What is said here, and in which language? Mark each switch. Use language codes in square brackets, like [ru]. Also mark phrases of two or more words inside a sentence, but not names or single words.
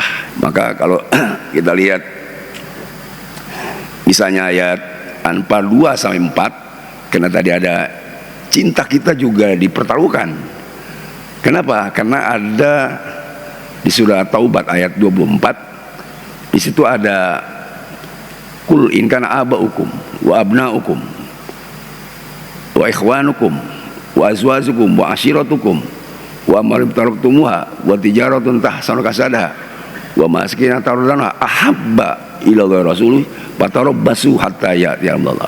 [id] Maka kalau kita lihat misalnya ayat Anfal 2-4, karena tadi ada cinta kita juga dipertaruhkan. Kenapa? Karena ada di surah Taubat ayat 24, di situ ada [ar] قل إن كان آباؤكم وأبناؤكم وإخوانكم وأزواجكم وعشيرتكم وأموال تركتموها وتجارة تخشون كسادها ومساكن ترضون أحب إلى رسوله فتربصوا حتى يأتي أمر الله.